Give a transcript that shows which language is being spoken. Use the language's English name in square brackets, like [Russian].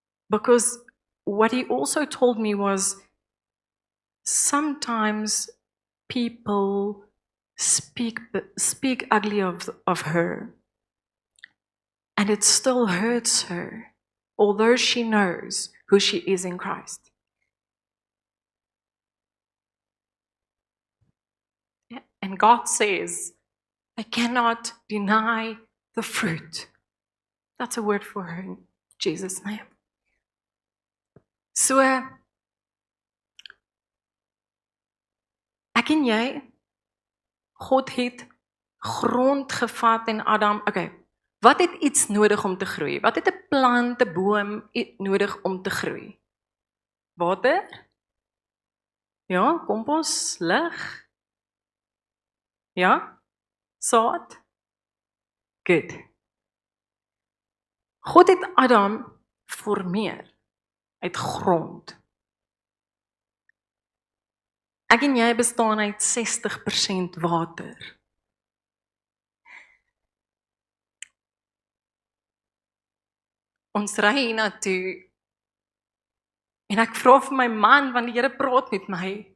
[English] Because what he also told me was, sometimes people speak ugly of her, and it still hurts her, although she knows who she is in Christ. And God says, they cannot deny the fruit. That's a word for her in Jesus' name. [Afrikaans] So, ek en jy, God het grond gevat en Adam, okay, wat het iets nodig om te groei? Wat het 'n plant, 'n boom nodig om te groei? Water? Ja, kompos, lig? Ja? Saad? Good. God het Adam formeer uit grond. Ek en jy bestaan uit 60% water. Ons ry hiernatoe en ek vra vir my man, want die Here praat met my.